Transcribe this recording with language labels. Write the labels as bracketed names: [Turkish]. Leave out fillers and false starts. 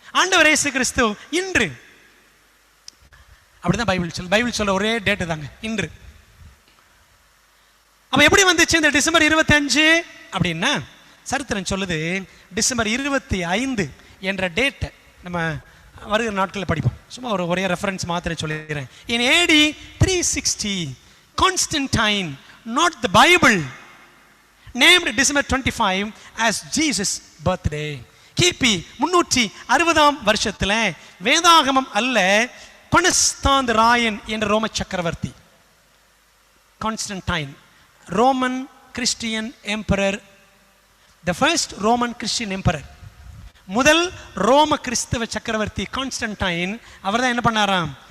[Tamil] ஆண்டவர் இயேசு கிறிஸ்து இன்று. அப்படிதான் பைபிள் சொல்ல ஒரே டேட்டு தாங்க, இன்று. அப்ப எப்படி வந்துச்சு இந்த டிசம்பர் 25 அப்படின்னா? சரித்திரம் சொல்லுது டிசம்பர் 25 என்ற டேட் நம்ம வருகிற நாட்களில் படிப்போம். சும்மா ஒரே ரெஃபரன்ஸ் மாத்திரம் சொல்லிடுறேன். [English] In AD 360 Constantine, not the Bible, named December 25 as Jesus' birthday. [Tamil] கிபி 360 வருஷத்துல வேதாகமம் அல்ல, கொன்ஸ்டாந்து ராயன் என்ற ரோம சக்கரவர்த்தி, Constantine, [English] Roman Christian emperor, the first Roman Christian emperor, [Tamil] முதல் ரோம கிறிஸ்தவ சக்கரவர்த்தி கான்ஸ்டன்டைன். அவர் தான் என்ன பண்ணாராம்?